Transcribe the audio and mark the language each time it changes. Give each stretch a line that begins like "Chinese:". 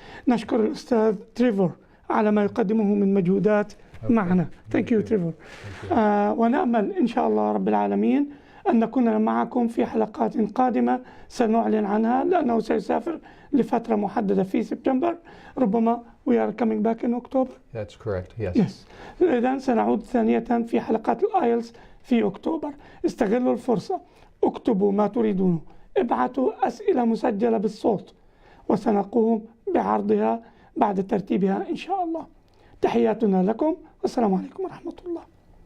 Arabic: نشكر الأستاذ تريفور على ما يقدمه من مجهودات معنا.
English: Thank you Trevor.
Arabic: ونأمل إن شاء الله رب العالمين أن نكون معكم في حلقات قادمة سنعلن عنها، لأنه سيسافر لفترة محددة في سبتمبر. ربما
English: we are coming back in October. That's correct. Yes. Yes.
Arabic: إذن سنعود ثانية في حلقات الآيلتس في أكتوبر. استغلوا الفرصة، اكتبوا ما تريدون، ابعثوا أسئلة مسجلة بالصوت وسنقوم بعرضها بعد ترتيبها إن شاء الله. تحياتنا لكم والسلام عليكم ورحمة الله.